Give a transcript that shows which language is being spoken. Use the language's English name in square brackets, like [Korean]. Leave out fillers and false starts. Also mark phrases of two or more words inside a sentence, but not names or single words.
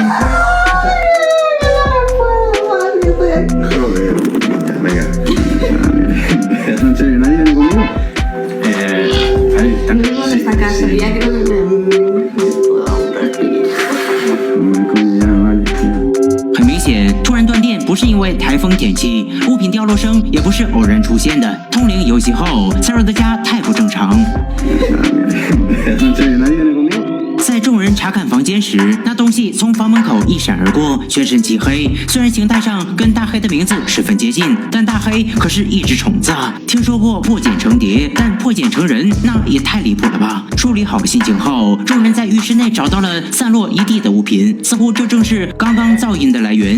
[Spanish] Joder. Venga. ¿En serio nadie viene conmigo? Ahí está. Yo vivo en esta casa y ya creo que Ya, vale. [Chinese] 很明显，突然断电不是因为台风天气，物品掉落声也不是偶然出现的。通灵游戏后，Sarah 的家太不正常。 [Spanish] ¿En serio nadie viene conmigo? [Chinese] 在众人查看房间时，那东西从房门口一闪而过，全身漆黑。虽然形态上跟大黑的名字十分接近，但大黑可是一只虫子啊！听说过破茧成蝶，但破茧成人那也太离谱了吧！梳理好心情后，众人在浴室内找到了散落一地的物品，似乎这正是刚刚噪音的来源。